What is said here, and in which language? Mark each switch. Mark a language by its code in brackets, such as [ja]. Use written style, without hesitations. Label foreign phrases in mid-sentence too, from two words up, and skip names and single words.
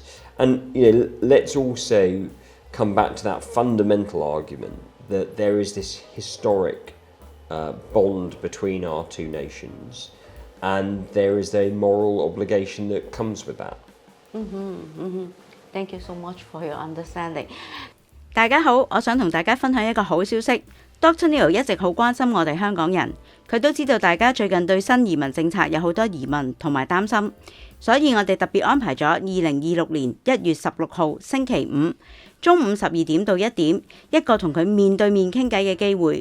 [en] And let's also come back to that fundamental argument that there is this historic bond between our two nations, and there is a moral obligation that comes with that. Thank you so much for your understanding. [yue] 大家好，我想同大家分享一個好消息。Dr Neil 一直好關心我哋香港人，佢都知道大家最近對新移民政策有好多疑問同埋擔心，所以我哋特別安排咗2026年1月16號星期五中午12點到1點一個同佢面對面傾偈嘅機會。